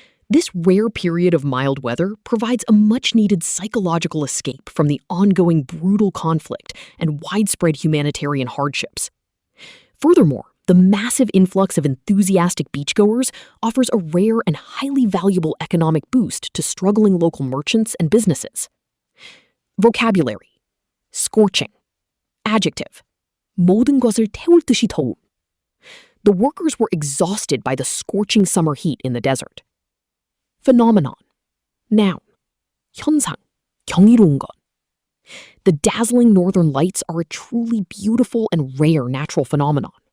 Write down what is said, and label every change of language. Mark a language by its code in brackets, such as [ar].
[en] This rare period of mild weather provides a much-needed psychological escape from the ongoing brutal conflict and widespread humanitarian hardships. Furthermore, the massive influx of enthusiastic beachgoers offers a rare and highly valuable economic boost to struggling local merchants and businesses. Vocabulary. Scorching. Adjective. [ko] 모든 것을 태울 듯이 더움. [en] The workers were exhausted by the scorching summer heat in the desert. Phenomenon. Noun. [ko] 현상. 경이로운 것. [en] The dazzling northern lights are a truly beautiful and rare natural phenomenon.